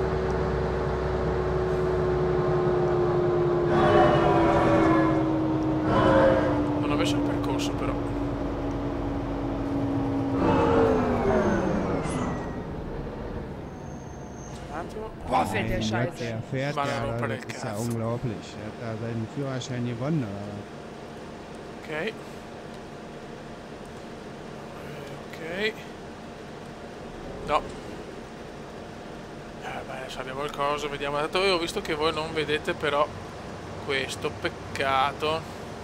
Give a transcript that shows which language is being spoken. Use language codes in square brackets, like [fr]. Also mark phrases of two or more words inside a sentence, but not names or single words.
[it] Il percorso però un attimo. [de] Boah, fährt der Mein Gott, Scheiße. der fährt Mann, ja, [it] rompere [de] das [it] il [de] ist ja [it] cazzo. [de] unglaublich. Er hat da seinen Führerschein gewonnen. Ok. Ok. [it] No. Beh, adesso abbiamo il coso, vediamo. Tanto io ho visto che voi non vedete però questo, peccato.